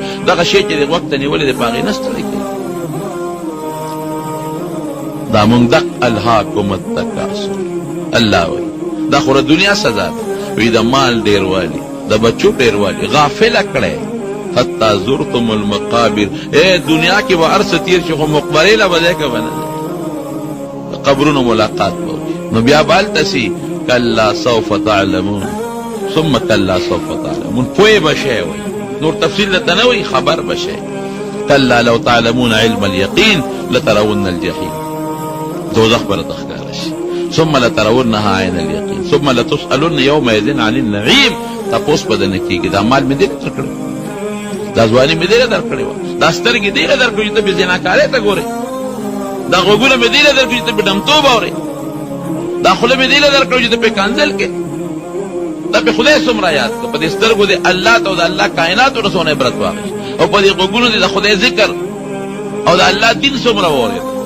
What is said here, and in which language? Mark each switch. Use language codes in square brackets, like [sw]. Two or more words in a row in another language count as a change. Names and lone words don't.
[ps] دغه شی چې دې غوږ ته نیولې دی په هغې نه ستړی کوي. دا مونږ دق [ar] الهاکم التکاثر [ps] الله وایي دا خو د دنیا سزا ده. وایي د مال ډېروالي، د بچو ډېروالي غافله کړی [ar] حتی زرتم المقابر. [ps] ای دنیا کې به هر څه تېر شي خو مقبرې له به ځای که به نه ځي، د قبرونو ملاقات به وشي. نو بیا به هلته سي [ar] کلا سوف تعلمون ثم کلا سوف تعلمون. [ps] پوه به شی وایي، نور تفصیل درته نه وایي، خبر به شی. [ar] کلا لو تعلمون علم اليقین لترون الجحیم، [ps] دوزخ به راته ښکاره شي. [ar] ثم لترونها عین اليقین ثم لتسألن یومئذ عن النعیم. [ps] تپوس به درنه کېږي دا مال مې دې در کړی، دا ځواني مې دې در کړې وه، دا سترګې دې در کړې چې ته بې زناکارۍ ته ګورې، دا غوږونه مې دې در کړې چې ته په ډمتوب اورې، دا خوله مې دې در کړې چې ته په کنځل کې. دا په خدای څومره یاد کړه، په دې سترګو دې الله ته او د الله کائناتو نه څونه عبرت واخیست، او په دې غوږونو دې د خدای ذکر او د الله دین څومره واورېد.